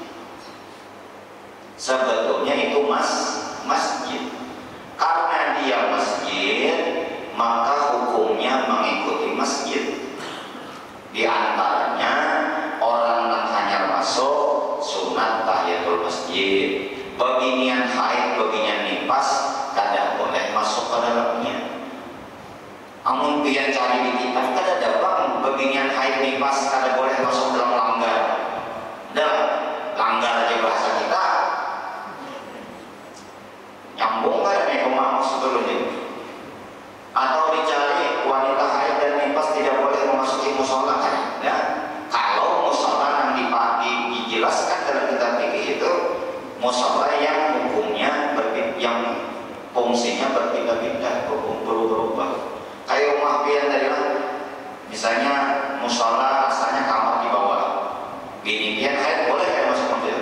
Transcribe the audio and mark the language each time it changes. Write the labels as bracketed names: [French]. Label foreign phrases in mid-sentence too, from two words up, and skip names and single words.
[Indonesian] Sebetulnya itu masjid. Karena dia masjid, maka hukumnya mengikuti masjid. Di antaranya orang yang hanya masuk sunat tahiyatul masjid, beginian haid, beginian nifas, [Banjar] kada boleh masuk ke dalamnya. Amun pian cari di kitab kada ada bang beginian haid nifas kada boleh masuk dalam langgar. Dalam langgar aja bahasa kita nyambung kada nih maksud dulu nih. [Indonesian] Atau dicari wanita haid dan nifas tidak boleh memasuki musola kan? Ya, kalau musola yang dijelaskan dalam kitab fikih itu musola yang hukumnya yang fungsinya berbeda-beda, berubah. [Banjar] Kayak rumah pian tadi lah, misalnya musola asalnya kamar di bawah, bini pian haid boleh kan masuk mobil?